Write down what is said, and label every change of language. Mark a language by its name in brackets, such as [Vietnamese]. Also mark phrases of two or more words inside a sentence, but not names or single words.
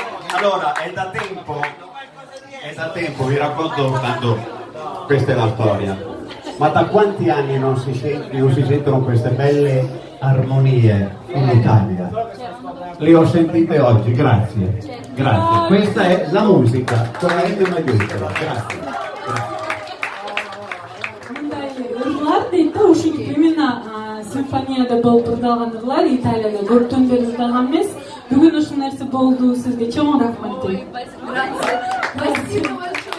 [Italian] Allora, è da tempo, vi racconto tanto, questa è la storia. Ma da quanti anni non si sentono queste belle armonie in Italia? Le ho sentite oggi, grazie. Grazie. Questa è la musica, solamente un aiuto. Grazie. [Kyrgyz] Ырлар дейді, ошо именно симфонияда болуп ырдалган ырлар Италияда көптөн бери ырдалган эмес. Бүгүн ушул нерсе болду, сизге чоң рахмат дейм. [Russian] Спасибо.